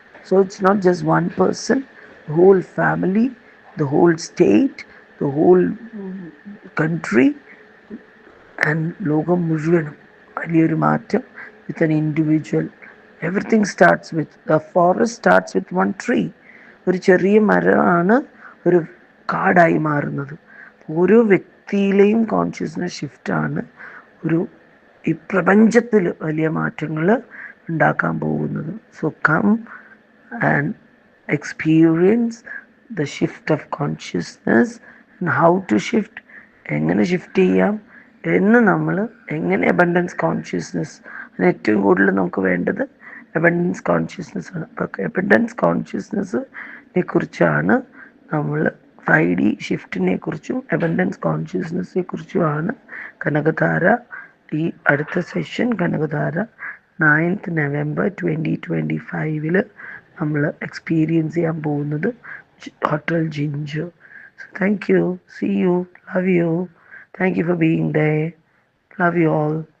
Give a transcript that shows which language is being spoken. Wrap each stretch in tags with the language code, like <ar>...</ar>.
<en>so it's not just one person, the whole family, the whole state, the whole country and</en> <ml>ലോകം മുഴുവനും വലിയൊരു മാറ്റം</ml> <en>with an individual. Everything starts with, the forest starts with one tree.</en> <ml>ഒരു ചെറിയ മരമാണ് ഒരു കാടായി മാറുന്നത്. ഓരോ വ്യക്തിയിലെയും കോൺഷ്യസ്നസ് ഷിഫ്റ്റാണ് ഈ പ്രപഞ്ചത്തിൽ വലിയ മാറ്റങ്ങൾ ഉണ്ടാക്കാൻ പോകുന്നത്.</ml> <en>so come and experience the shift of consciousness and how to shift,</en> <ml>എങ്ങനെ ഷിഫ്റ്റ് ചെയ്യാം എന്ന്, നമ്മൾ എങ്ങനെ അബണ്ടൻസ് കോൺഷ്യസ്നസ്, ഏറ്റവും കൂടുതൽ നമുക്ക് വേണ്ടത് അബണ്ടൻസ് കോൺഷ്യസ്നസ് ആണ്. അപ്പോൾ അബണ്ടൻസ് കോൺഷ്യസ്നസ്സിനെ കുറിച്ചാണ് നമ്മൾ 5D ഷിഫ്റ്റിനെ കുറിച്ചും അബണ്ടൻസ് കോൺഷ്യസ്നസ്സിനെ കുറിച്ചുമാണ് കനകധാര. ഈ അടുത്ത സെഷൻ കനകധാര 9th November 2025 നമ്മൾ എക്സ്പീരിയൻസ് ചെയ്യാൻ പോകുന്നത് Hotel Ginger.</ml> <en>So thank you. See you. Love you. Thank you for being there. Love you all.</en>